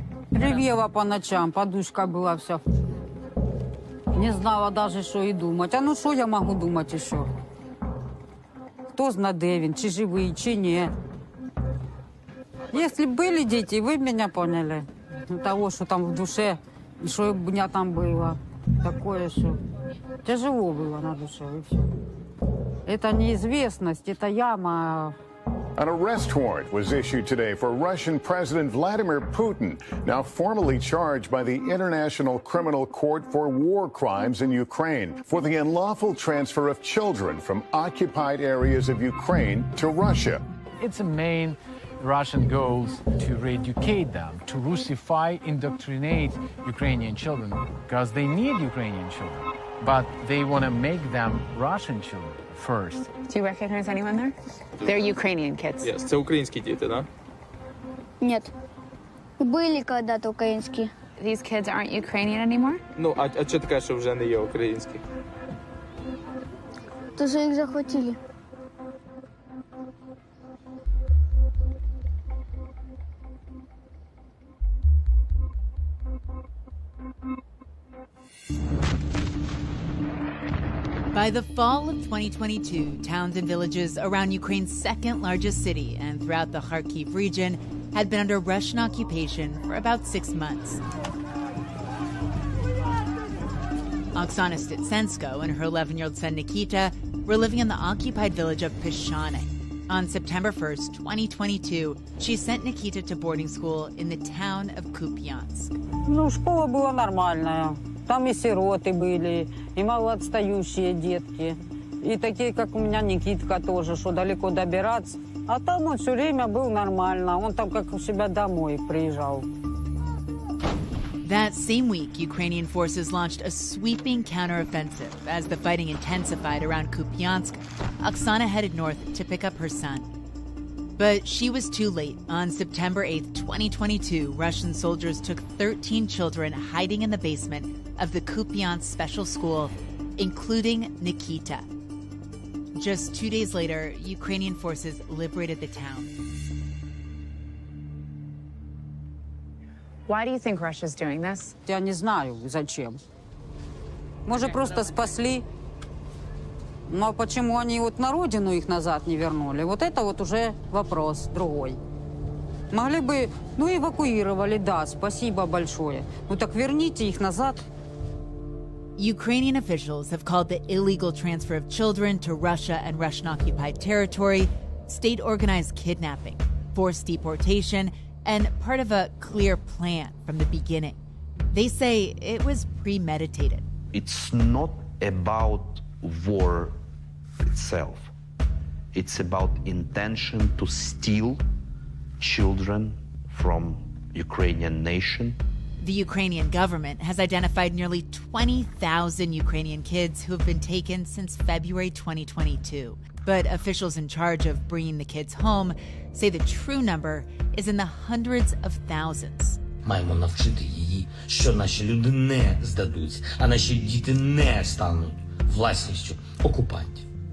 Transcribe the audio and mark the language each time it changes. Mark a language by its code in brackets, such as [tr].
[ru] Ревела по ночам, подушка была вся. Не знала даже, что и думать. А ну что я могу думать еще? [uk] Кто знает, де він, чи живий, чи ні. [ru] Если были дети, вы меня поняли. Того, что там в душе, и что у меня там было. Такое, что тяжело было на душе, и все. Это неизвестность, это яма. [en] An arrest warrant was issued today for Russian President Vladimir Putin, now formally charged by the International Criminal Court for war crimes in Ukraine for the unlawful transfer of children from occupied areas of Ukraine to Russia. Its main Russian goals to re-educate them, to Russify, indoctrinate Ukrainian children, because they need Ukrainian children, but they want to make them Russian children first. Do you recognize anyone there? They're Ukrainian kids. [uk] Yes, це українські діти, да? [ru] Нет. Были когда-то украинские. [en] These kids aren't Ukrainian anymore? [uk] Ну, а чого ти кажеш, що вже не є українські? [ru] То, что их захватили. [en] By the fall of 2022, towns and villages around Ukraine's second largest city and throughout the Kharkiv region had been under Russian occupation for about 6 months. Oksana Stitsensko and her 11-year-old son Nikita were living in the occupied village of Peshane. On September 1st, 2022, she sent Nikita to boarding school in the town of Kupiansk. [ru] Ну, школа была нормальная. Там и сироты были, и малоотстающие детки. И такие, как у меня Никитка тоже, что далеко добираться. А там он все время был нормально. Он там как у себя домой приезжал. [en] That same week, Ukrainian forces launched a sweeping counteroffensive. As the fighting intensified around Kupiansk, Oksana headed north to pick up her son. But she was too late. On September 8th, 2022, Russian soldiers took 13 children hiding in the basement of the Kupiansk special school, including Nikita. Just 2 days later, Ukrainian forces liberated the town. Why do you think Russia's doing this? [ru] Я не знаю, зачем. Может, просто спасли. Но почему они вот на родину их назад не вернули? Вот это вот уже вопрос другой. Могли бы, ну, эвакуировали, да, спасибо большое. Ну так верните их назад. [en] Ukrainian officials have called the illegal transfer of children to Russia and Russian-occupied territory state-organized kidnapping, forced deportation, and part of a clear plan from the beginning. They say it was premeditated. It's not about war itself. It's about intention to steal children from Ukrainian nation. The Ukrainian government has identified nearly 20,000 Ukrainian kids who have been taken since February 2022. But officials in charge of bringing the kids home say the true number is in the hundreds of thousands. [uk] Маємо навчити її, що наші люди не здадуть, а наші діти не стануть власністю окупантів.